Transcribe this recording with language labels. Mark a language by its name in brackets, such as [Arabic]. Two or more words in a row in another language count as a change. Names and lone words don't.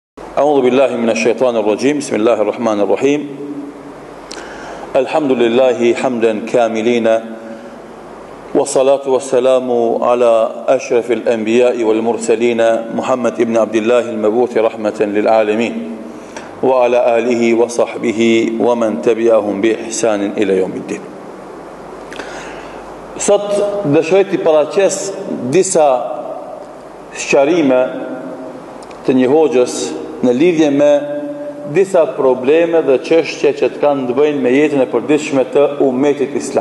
[Arabic] أعوذ بالله من الشيطان الرجيم بسم الله الرحمن الرحيم الحمد لله حمدا كاملين والصلاة والسلام على أشرف الأنبياء والمرسلين محمد بن عبد الله المبعوث رحمة للعالمين وعلى آله وصحبه ومن تبعهم بإحسان إلى يوم الدين. [Albanian] Sot dëshiroj të paraqes disa sqarime të një hoxhës në lidhje me disa probleme dhe çështje që të kanë të bëjnë me jetën e përditshme të ummetit islam.